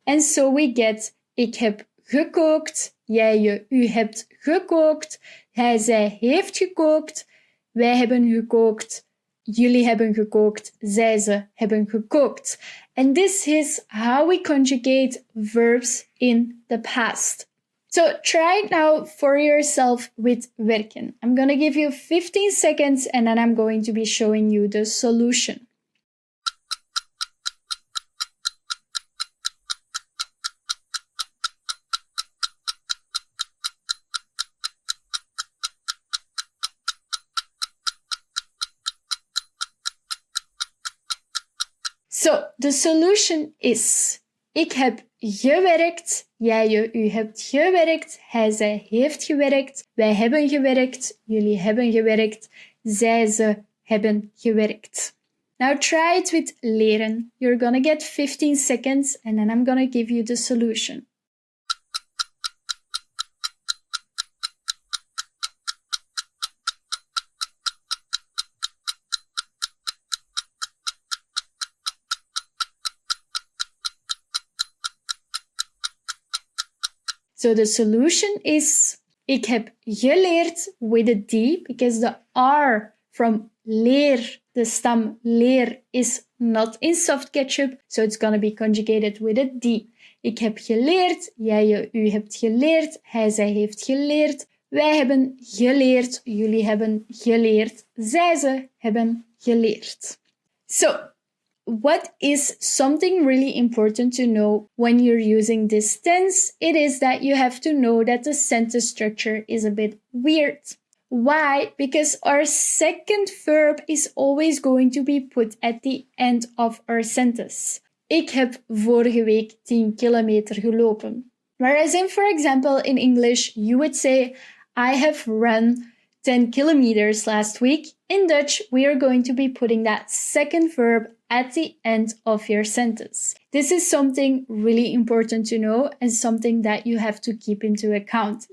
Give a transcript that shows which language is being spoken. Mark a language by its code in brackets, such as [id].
[en] And so we get, [nl] ik heb gekookt, jij, u hebt gekookt, hij, zij heeft gekookt, wij hebben gekookt, jullie hebben gekookt, zij, ze hebben gekookt. [en] And this is how we conjugate verbs in the past. So try it now for yourself with werken. I'm going to give you 15 seconds and then I'm going to be showing you the solution. So, the solution is, [nl] ik heb gewerkt, jij, u hebt gewerkt, hij, zij heeft gewerkt, wij hebben gewerkt, jullie hebben gewerkt, zij, ze hebben gewerkt. [en] Now try it with leren. You're gonna get 15 seconds and then I'm gonna give you the solution. So the solution is, [nl] ik heb geleerd [en] with a D, because the R from leer, the stam leer, is not in soft ketchup, so it's going to be conjugated with a D. [nl] Ik heb geleerd, jij, u hebt geleerd, hij, zij heeft geleerd, wij hebben geleerd, jullie hebben geleerd, zij, ze hebben geleerd. [en] So, what is something really important to know when you're using this tense? It is that you have to know that the sentence structure is a bit weird. Why? Because our second verb is always going to be put at the end of our sentence. [nl] Ik heb vorige week 10 kilometer gelopen. [en] Whereas for example, in English, you would say, I have run 10 kilometers last week. In Dutch, we are going to be putting that second verb at the end of your sentence. This is something really important to know and something that you have to keep into account.